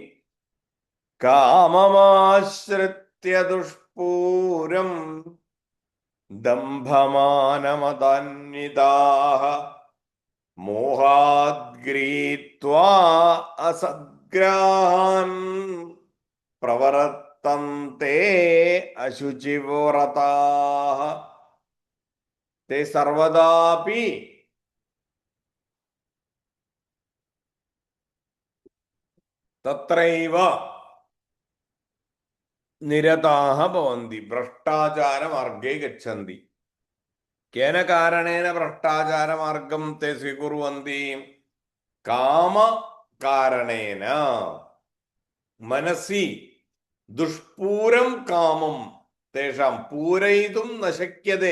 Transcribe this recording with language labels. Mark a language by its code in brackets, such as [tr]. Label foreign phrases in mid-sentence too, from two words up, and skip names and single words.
[sa] काममाश्रित्य दुष्पूरम् दम्भमानमदान्विताः मोहाद्गृहीत्वा असद्ग्राहान् प्रवर्तन्ते अशुचिव्रताः। ते सर्वदापि तत्रैव നിരതാഹ ഭവന്തി ഭ്രഷ്ടാചാരമാർഗേ ഗച്ഛന്തി. കേന കാരണേന ഭ്രഷ്ടാചാരമാർഗം തേ സ്വീകുർവന്തി? കാമകാരണേന. മനസി ദുഷ്പൂരം കാമം തേഷാം പൂരയിതും ന ശക്യതേ.